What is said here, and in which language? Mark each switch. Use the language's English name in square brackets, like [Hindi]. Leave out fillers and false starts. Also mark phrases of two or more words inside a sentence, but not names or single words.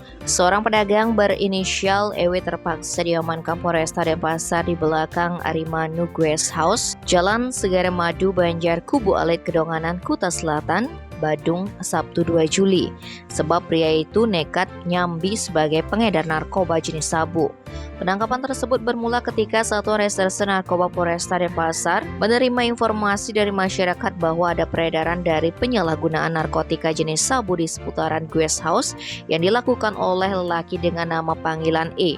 [Indonesian] Seorang pedagang berinisial EW terpaksa diamankan Polresta Denpasar di belakang Arimanu Guest House, Jalan Segara Madu, Banjar, Kubu Alit, Kedonganan, Kuta Selatan, Badung, Sabtu 2 Juli. Sebab pria itu nekat nyambi sebagai pengedar narkoba jenis sabu. Penangkapan tersebut bermula ketika Satuan Reserse Narkoba Polresta Denpasar menerima informasi dari masyarakat bahwa ada peredaran dari penyalahgunaan narkotika jenis sabu di seputaran Guest House yang dilakukan oleh lelaki dengan nama panggilan E.